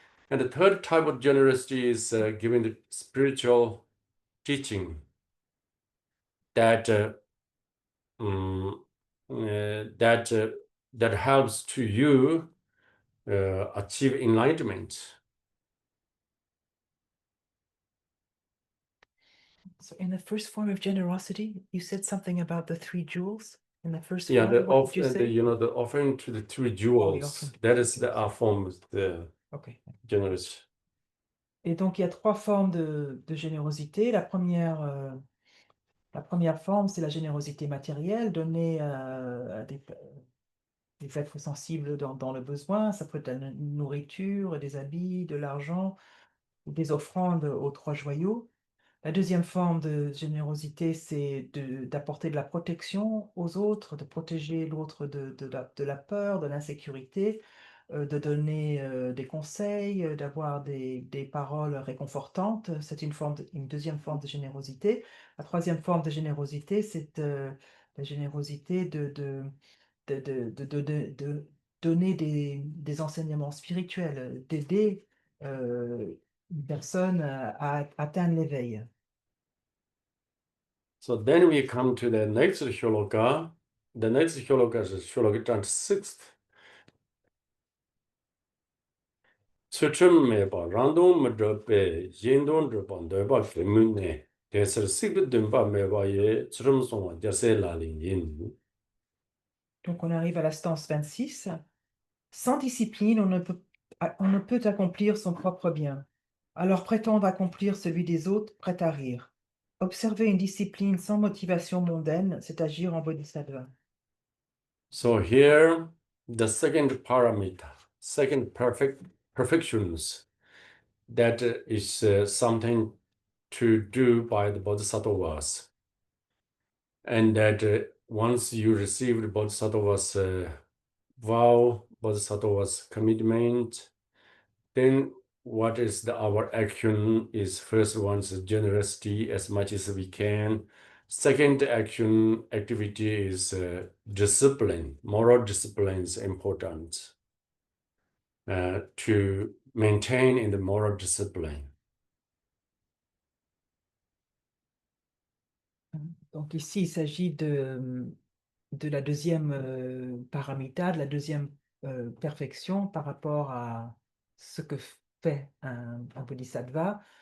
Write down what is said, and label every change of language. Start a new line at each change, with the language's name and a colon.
English: And the third type of generosity is giving the spiritual teaching that that helps to you achieve enlightenment. So in the first form of generosity, you said something about the three jewels. In the first Yeah, form, what did you say? the offering to the three jewels. offering. That is the form of the Okay. generous.
French: Et donc, il y a trois formes de générosité. La première La première forme, c'est la générosité matérielle donnée à des êtres sensibles dans le besoin. Ça peut être de la nourriture, des habits, de l'argent, ou des offrandes aux trois joyaux. La deuxième forme de générosité, c'est d'apporter de la protection aux autres, de protéger l'autre de la peur, de l'insécurité, de donner des conseils, d'avoir des paroles réconfortantes. C'est une deuxième forme de générosité. La troisième forme de générosité, c'est la générosité de donner des enseignements spirituels, d'aider une personne à atteindre l'éveil.
English: So then we come to the next shloka. The next shloka is shloka 26th. Tsuchum meba, random madrope, yendon dropan, doba femune, desert secret dumba meba ye, tsurum son, jase lalin yin.
French: Donc on arrive à la stance 26. Sans discipline, on ne peut accomplir son propre bien. Alors prétendre accomplir celui des autres, prêt à rire. Observer une discipline sans motivation mondaine, c'est agir en bodhisattva.
English: So here, the second parameter, second perfections, that is something to do by the bodhisattvas. And that once you receive the bodhisattva's vow, bodhisattva's commitment, then what is our action is first one's generosity as much as we can. Second activity is discipline. Moral discipline is important to maintain in the moral discipline.
French: Donc ici, il s'agit de la deuxième paramita, de la deuxième perfection par rapport à ce que fait un bodhisattva.